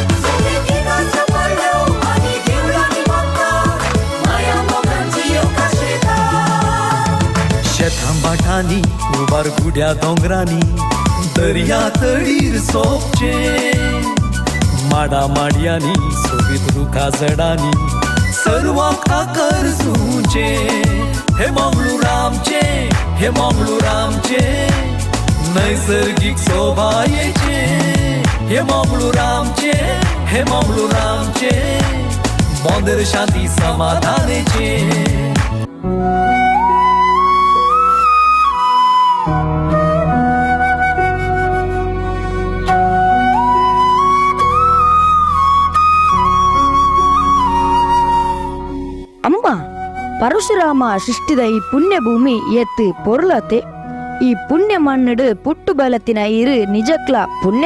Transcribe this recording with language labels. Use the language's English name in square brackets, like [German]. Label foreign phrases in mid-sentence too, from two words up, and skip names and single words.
[Konkani] शेतां बाटांनी उबार गुड्या दोंगरांनी दर्या तळीर सोपचे माडा माडयांनी सोबीत रुखा जडांनी सर्वांक आकर्षूचे हे मंगळूर आमचे नैसर्गिक शोभायेचे हे मंगळूर आमचे बोंदर शांती समाधानेचे [Tulu] ಅಮ್ಮ ಪರಶುರಾಮ ಸೃಷ್ಟಿದ ಈ ಪುಣ್ಯ ಭೂಮಿ ಎತ್ತು ಪೊರ್ಲತೆ ಈ ಪುಣ್ಯ ಮಣ್ಣಡು ಪುಟ್ಟು ಬಲತಿನ ಇರು ನಿಜಕ್ಲ ಪುಣ್ಯ